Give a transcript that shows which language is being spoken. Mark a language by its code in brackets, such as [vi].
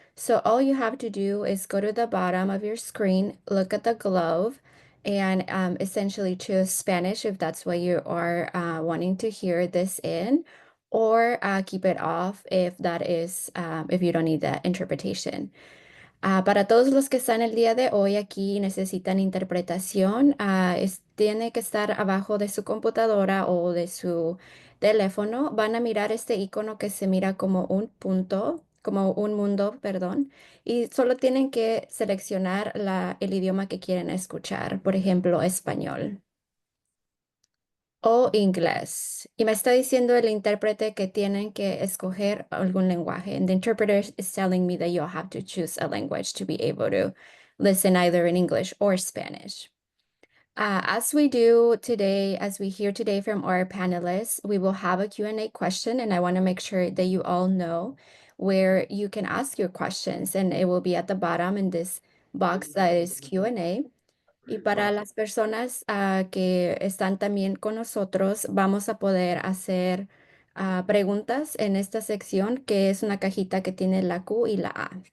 [en] So all you have to do is go to the bottom of your screen, look at the glove, and essentially choose Spanish if that's what you are wanting to hear this in, or keep it off if that is if you don't need the interpretation. [es] Para todos los que están el día de hoy aquí y necesitan interpretación, tiene que estar abajo de su computadora o de su teléfono. Van a mirar este icono que se mira como un punto, como un mundo, perdón, y solo tienen que seleccionar el idioma que quieren escuchar, por ejemplo, español o inglés. Y me está diciendo el intérprete que tienen que escoger algún lenguaje. [en] And the interpreter is telling me that you'll have to choose a language to be able to listen either in English or Spanish. As we do today, as we hear today from our panelists, we will have a Q&A question, and I want to make sure that you all know where you can ask your questions, and it will be at the bottom in this box that is Q&A. [es] Y para las personas que están también con nosotros, vamos a poder hacer preguntas en esta sección, que es una cajita que tiene la Q y la A.